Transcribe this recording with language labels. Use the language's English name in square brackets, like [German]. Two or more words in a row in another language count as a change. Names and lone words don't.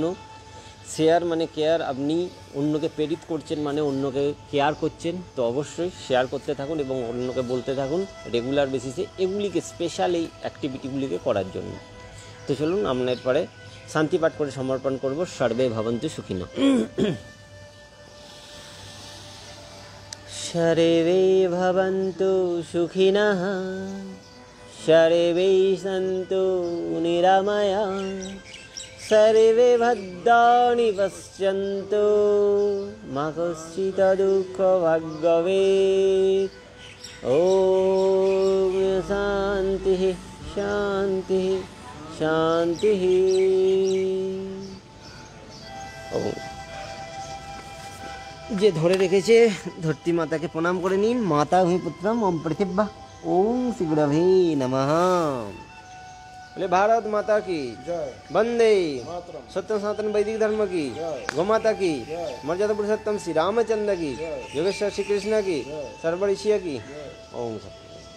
[Bangla] শেয়ার মানে কেয়ার, আপনি অন্যকে প্রেরিত করছেন মানে অন্যকে কেয়ার করছেন, তো অবশ্যই শেয়ার করতে থাকুন এবং অন্যকে বলতে থাকুন [English] regular basis [Bangla] এগুলিকে, স্পেশাল এই অ্যাক্টিভিটিগুলিকে করার জন্য। তো চলুন আমরা এরপরে শান্তি পাঠ করে সমর্পণ করব। [Sanskrit] সর্বে ভবন্তু সুখিনো। সর্বে ভবন্তু সুখিনঃ, সর্বে সন্তু নিরাময়াঃ, सर्वे भद्राणि पश्यन्तु मा कश्चित् दुःखभाग् भवेत्। ॐ शान्तिः शान्तिः शान्तिः। [Bangla] যে ধরে রেখেছে ধরতি মাতাকে প্রণাম করে নিন। [Sanskrit] মাতা ভূমিপুত্রম ওম পৃথিব্যা ওম শ্রী গুরবে নমঃ। [Hindi] बोले भारत माता की जय वंदे मातरम सत्य सनातन वैदिक धर्म की जय गोमाता की जय मर्यादा पुरुषोत्तम श्री रामचंद्र की जय योगेश्वर श्री कृष्ण की जय सर्वऋषि की जय ओम सत्य।